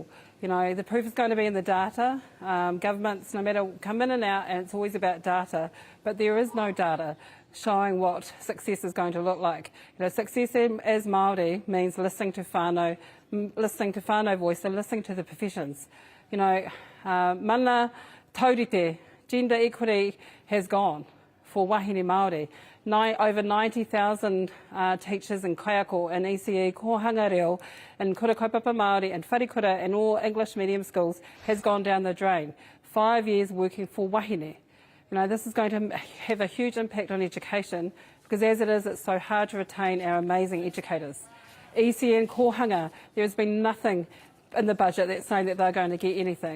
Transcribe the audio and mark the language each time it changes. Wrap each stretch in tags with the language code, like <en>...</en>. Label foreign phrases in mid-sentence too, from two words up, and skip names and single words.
<en>You know, the proof is going to be in the data. Governments, no matter, come in and out, and it's always about data. But there is no data showing what success is going to look like. You know, success as Māori means listening to whānau voice and listening to the professions. You know,</en> <mi>mana taurite,</mi> <en>gender equity has gone for</en> <mi>wahine Māori.</mi> <en>Over 90,000 teachers in kaiako and ECE,</en> <mi>kohanga reo,</mi> <en>and</en> <mi>kura kaupapa Māori</mi> <en>and wharikura and all English medium schools has gone down the drain. 5 years working for wahine. You know, this is going to have a huge impact on education because as it is, it's so hard to retain our amazing educators. ECE and kohanga, there has been nothing in the budget that's saying that they're going to get anything.</en>